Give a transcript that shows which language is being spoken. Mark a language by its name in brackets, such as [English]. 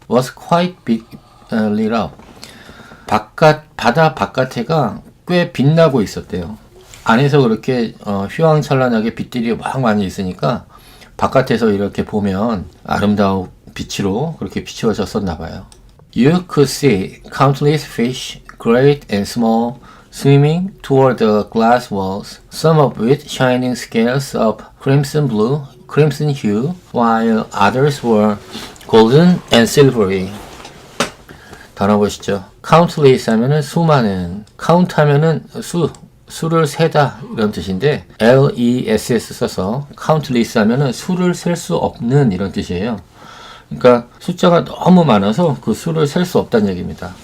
[English] was quite lit up, [Korean] 바다 바깥에가 꽤 빛나고 있었대요. 안에서 그렇게 휘황찬란하게 빛들이 막 많이 있으니까 바깥에서 이렇게 보면 아름다운 빛으로 그렇게 비추어졌었나 봐요. [English] You could see countless fish, great and small, swimming toward the glass walls, some of with shining scales of crimson hue, while others were golden and silvery. [Korean] 단어 보시죠. countless 하면은 수많은, count 하면은 수를 세다 이런 뜻인데, less 써서 countless 하면은 수를 셀 수 없는 이런 뜻이에요. 그러니까 숫자가 너무 많아서 그 수를 셀 수 없다는 얘기입니다.